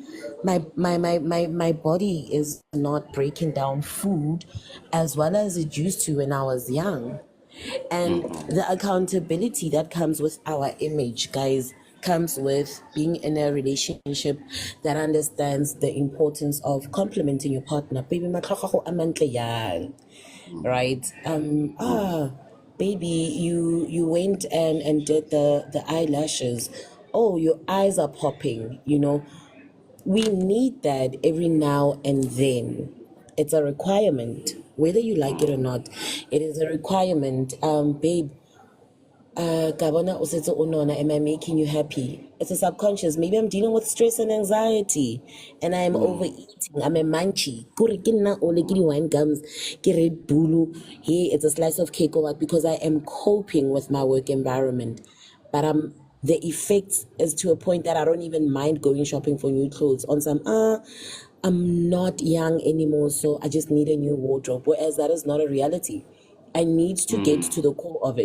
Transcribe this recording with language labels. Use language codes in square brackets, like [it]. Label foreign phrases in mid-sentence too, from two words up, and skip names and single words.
[en] My body is not breaking down food as well as it used to when I was young. And the accountability that comes with our image, guys, comes with being in a relationship that understands the importance of complimenting your partner. Baby, [tn] matlhogo a mantle yang. [en] Right? Baby, you went and did the eyelashes. Oh, your eyes are popping, you know. We need that every now and then. It's a requirement, whether you like it or not. It is a requirement. Babe, Gabona Osetso Onona, am I making you happy? It's a subconscious. Maybe I'm dealing with stress and anxiety and I'm overeating. I'm a munchie. [tn] Kore ke nna ole ke di-wine gums, ke Red Bull. [en] Hey, it's a slice of cake or what, because I am coping with my work environment. But the effect is to a point that I don't even mind going shopping for new clothes on some I'm not young anymore, so I just need a new wardrobe. Whereas that is not a reality. I need to get to the core of it.